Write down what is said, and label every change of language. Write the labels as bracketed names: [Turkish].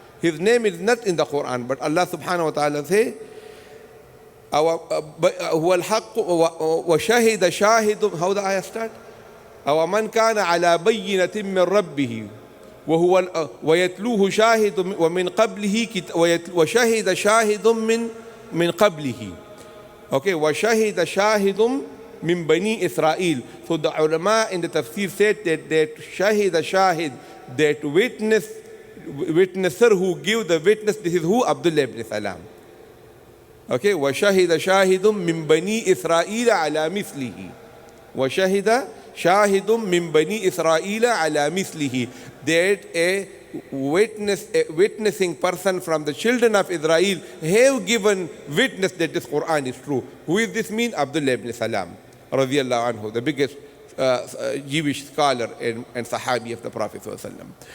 [English] His name is not in the Quran, but Allah subhanahu wa ta'ala says, [Arabic] هو الحق وشهد شاهد, [English] how the ayah start? [Arabic] ومن كان على بينة من ربه ويتلوه شاهد ومن قبله وشهد شاهد من قبله. Okay, وشهد شاهد min Bani Israel. [English] So the ulama in the tafsir said that shahid shahid, that witnesser who give the witness, this is who? Abdullah ibn Salam. [Arabic] Okay, وَشَهِدَ شَاهِدٌ مِّن بَنِي إِسْرَائِيلَ عَلَى مِثْلِهِ. وَشَهِدَ شَاهِدٌ مِّن بَنِي إِسْرَائِيلَ عَلَى مِثْلِهِ. [English] That a witnessing person from the children of Israel have given witness that this Quran is true. Who is this mean? Abdullah ibn Salam, radiyallahu anhu, the biggest Jewish scholar and Sahabi of the Prophet ﷺ.